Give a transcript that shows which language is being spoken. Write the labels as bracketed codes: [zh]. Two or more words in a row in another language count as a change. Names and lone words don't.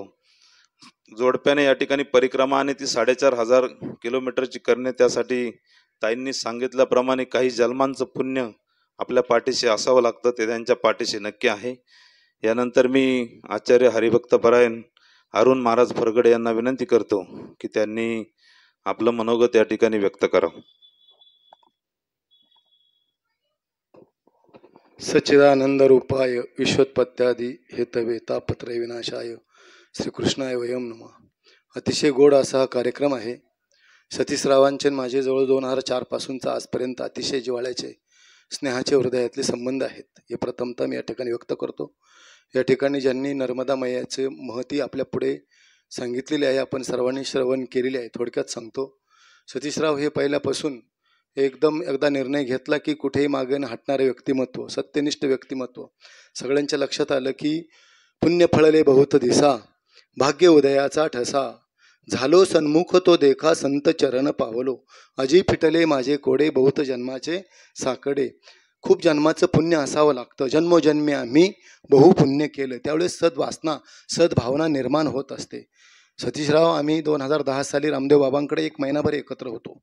[mr] जोडप्याने या ठिकाणी परिक्रमा आणि ती 4,500 किलोमीटरची करणे, त्यासाठी ताईंनी सांगितल्याप्रमाणे काही जन्मांचं पुण्य आपल्या पाठीशी असावं लागतं. ते त्यांच्या पाठीशी नक्की आहे. यानंतर मी आचार्य हरिभक्तपरायण अरुण महाराज फरगडे यांना विनंती करतो की त्यांनी आपलं मनोगत या ठिकाणी व्यक्त करावं. [sa] सच्चिदानंद रूपाय विश्वोत्पत्त्यादी हेतवे तापत्रय विनाशाय श्रीकृष्णाय वयम नमः. [mr] अतिशय गोड असा हा कार्यक्रम आहे. सतीशरावांचे माझे जवळ 2004 पासूनचा आजपर्यंत अतिशय जिव्हाळ्याचे स्नेहाचे हृदयातले संबंध आहेत हे प्रथमतः मी या ठिकाणी व्यक्त करतो. या ठिकाणी ज्यांनी नर्मदा मैयाचे महती आपल्या पुढे सांगितलेले आहे, आपण सर्वांनी श्रवण केलेले आहे. थोडक्यात सांगतो. सतीशराव हे पहिल्यापासून एकदा निर्णय घेतला की कुठेही मागे न हटणारे व्यक्तिमत्व, सत्यनिष्ठ व्यक्तिमत्व. सगळ्यांच्या लक्षात आलं की पुण्य फळले बहुत दिसा, भाग्य उदयाचा ठसा, झालो सन्मुख तो देखा, संत चरण पावलो, अजी फिटले माझे कोडे, बहुत जन्माचे साकडे. खूप जन्माचं पुण्य असावं लागतं. जन्मोजन्मी आम्ही बहु पुण्य केलं, त्यावेळेस सद्वासना सद्भावना निर्माण होत असते. सतीशराव आम्ही 2010 साली रामदेव बाबांकडे 1 महिनाभर एकत्र होतो.